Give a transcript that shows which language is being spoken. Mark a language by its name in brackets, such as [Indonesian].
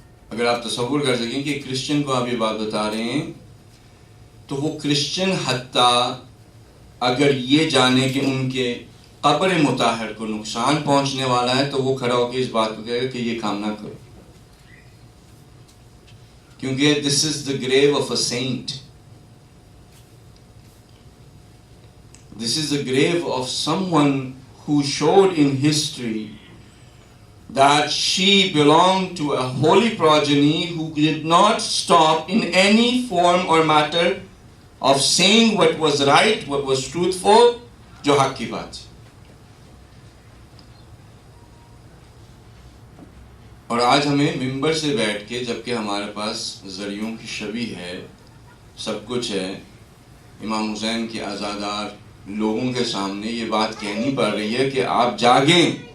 [Urdu] اگر آپ تصور کر سکیں کہ کرسچن کو آپ یہ بات بتا رہے ہیں تو وہ کرسچن حتیٰ اگر یہ جانے کہ ان کے قبر مطہر کو نقصان پہنچنے والا ہے تو وہ کھڑا ہو کے اس بات کو کہے گا کہ یہ کام نہ کرو. کیونکہ [English] this is the grave of a saint. This is the grave of someone who showed in history that she belonged to a holy progeny who did not stop in any form or matter of saying what was right, what was truthful, [Urdu] جو حق کی بات ہے. اور آج ہمیں ممبر سے بیٹھ کے، جبکہ ہمارے پاس ذریعوں کی شبیہ ہے، سب کچھ ہے، امام حسین کے عزادار لوگوں کے سامنے یہ بات کہنی پڑ رہی ہے کہ آپ جاگیں.